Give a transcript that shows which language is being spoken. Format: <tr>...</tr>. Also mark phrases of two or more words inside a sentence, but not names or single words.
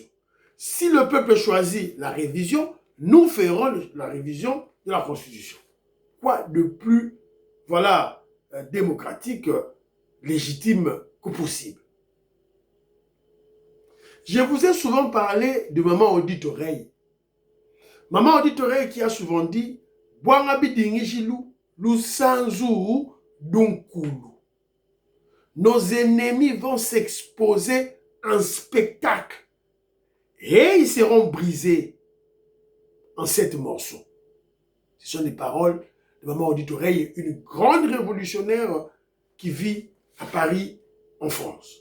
<fr>Si le peuple choisit la révision, nous ferons la révision de la Constitution. Quoi de plus, voilà, démocratique, légitime que possible. Je vous ai souvent parlé de Maman Odite Oreille. Maman Odite Oreille qui a souvent dit «</fr> <kg>Bwangabi dingijilou, lusanzu dunkulu ».</kg> <fr>Nos ennemis vont s'exposer en spectacle et ils seront brisés en 7 morceaux. Ce sont les paroles de Maman Odite Oreille, une grande révolutionnaire qui vit à Paris, en France.</fr>